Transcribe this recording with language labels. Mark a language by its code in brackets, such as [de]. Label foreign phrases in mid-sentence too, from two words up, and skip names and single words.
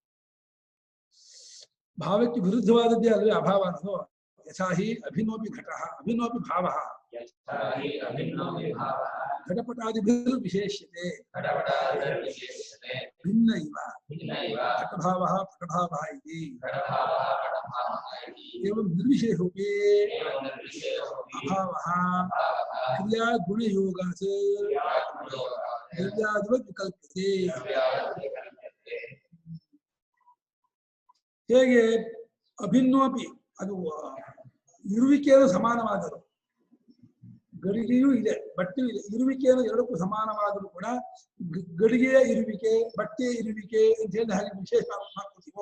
[kn] ಭಾವಕ್ಕೆ ವಿರುದ್ಧವಾದದ್ದೇ ಅಲ್ವೇ ಅಭಾವ ಅನ್ನೋದು. [sa] ಯಥಾಹಿ ಅಭಿನ್ನೋಪಿ ಘಟ ಅಭಿನ್ನೋಪಿ ಭಾವ ಘಟಪಟಾದಿಭಿರ್ ವಿಶೇಷ್ಯತೆ ಭಿನ್ನ ಇವ ಘಟಭಾವ ಪಟಭಾವ ಇತಿ एवं निर्विशेषोपि अभावः क्रिया गुणयोगात् द्रव्यादिवत् विकल्प्यते. [kn] ಹೇಗೆ ಅಭಿನ್ನೋಪಿ ಅದು ಇರುವಿಕೆಯನ್ನು ಸಮಾನವಾದರು, ಗಡಿಗೆಯೂ ಇದೆ ಬಟ್ಟೆಯೂ ಇದೆ, ಇರುವಿಕೆಯನ್ನು ಎರಡಕ್ಕೂ ಸಮಾನವಾದರೂ ಕೂಡ ಗಡಿಗೆಯ ಇರುವಿಕೆ ಬಟ್ಟೆಯ ಇರುವಿಕೆ ಅಂತ ಹೇಳಿ ಹಾಗೆ ವಿಶೇಷ ಮಾಡ್ಕೊತೀವೋ.